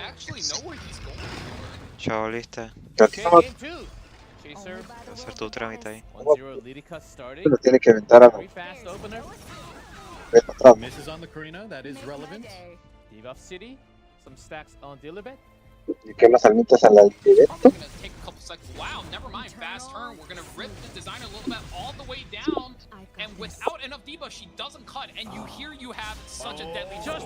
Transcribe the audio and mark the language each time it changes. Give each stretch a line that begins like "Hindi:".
English: actually know where he's going.
Spanish: Chao, lista.
English: Game 2. Chaser.
Spanish: Hacer tu trámite ahí.
English: 1-0 Lidica starting.
Spanish: Lo tiene que aventar a
English: Very fast opener. Misses on the Karina, that is relevant. Debuff City. Some stacks on Dilibet.
Spanish: ¿Y qué más almitas a la Dilibet?
English: Wow, never mind, fast turn. We're gonna rip the Designer a little bit all the way down, and without enough debuff, she doesn't cut. And you hear you have such a deadly touch.